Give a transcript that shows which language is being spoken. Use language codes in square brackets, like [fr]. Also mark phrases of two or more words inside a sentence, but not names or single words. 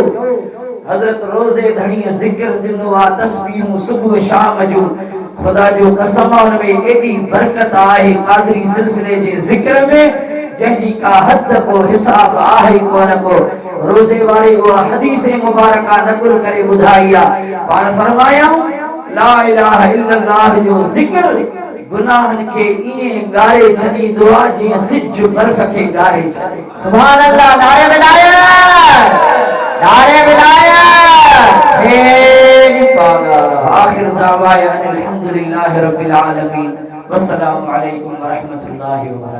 [sd] हज़रत रोज़े धणीअ ज़िक्र ॾिनो आहे तस्बीहूं सुबुह शाम जो। खुदा जो कसम उन में एॾी बरकत आहे क़ादरी सिलसिले जे ज़िक्र में जंहिंजी का हद को हिसाब आहे कोन को। रोज़े वारे उहा हदीस मुबारका नकुल करे ॿुधाई आहे। पाण फरमायाऊं [ar] لا إله إلا الله [sd] जो ज़िक्र गुनाहनि खे ईअं ॻारे छॾींदो आहे जीअं सिज बर्फ़ खे ॻारे छॾे। [ar] سبحان الله. [sd] नारे विलायत, नारे विलायत। हे पागा [ar] آخر دعوا أن الحمد لله رب العالمين. والسلام عليكم ورحمة الله وبركاته.